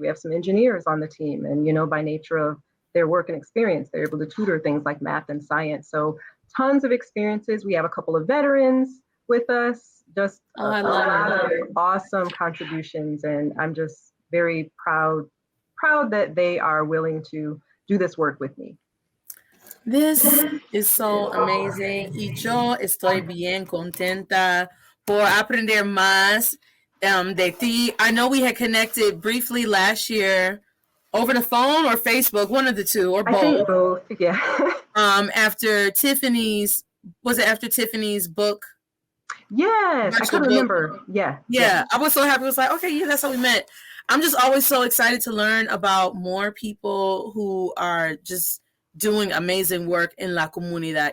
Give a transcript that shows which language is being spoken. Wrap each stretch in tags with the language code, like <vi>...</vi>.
<en>We have some engineers on the team. And, you know, by nature of their work and experience, they're able to tutor things like math and science. So tons of experiences. We have a couple of veterans with us. Just a lot of awesome contributions, and I'm just very proud that they are willing to do this work with me. This is so amazing.</en> <es>Y yo estoy bien contenta por aprender más de ti.</es> <en>I know we had connected briefly last year over the phone or Facebook, one of the two, or both. I think both, yeah. After Tiffany's book. Yes, I can remember. Yeah. I was so happy. I was like, okay, yeah, that's how we met. I'm just always so excited to learn about more people who are just doing amazing work in</en> <es>la comunidad.</es>